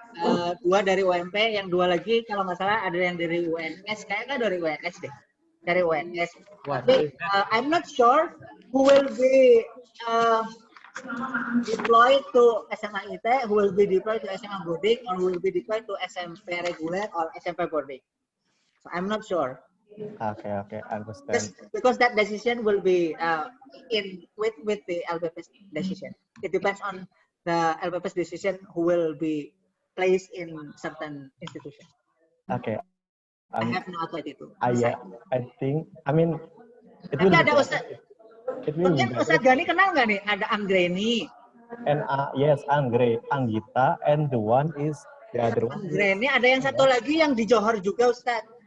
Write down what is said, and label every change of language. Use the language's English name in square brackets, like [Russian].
[Indonesian] 2 dari UMP, yang 2 lagi kalau nggak salah ada yang dari UNS. Kayaknya dari UNS deh. Dari UNS. Tapi [English] I'm not sure who will be deployed to SMA IT, who will be deployed to SMA boarding, or who will be deployed to SMP regular or SMP boarding. So I'm not sure. Okay, I understand. Because that decision will be with the LPP's decision. It depends on the LPP's decision who will be placed in certain institution. Okay. I have no authority to. Yeah, I think. I mean, it will. [Indonesian] Tapi ada Ustaz. Mungkin Ustaz Gani kenal nggak nih? Ada Anggreni. [English] And yes, Anggita, and the one is the other one. [Indonesian] Anggreni, ada yang satu lagi yang di Johor juga, Ustaz.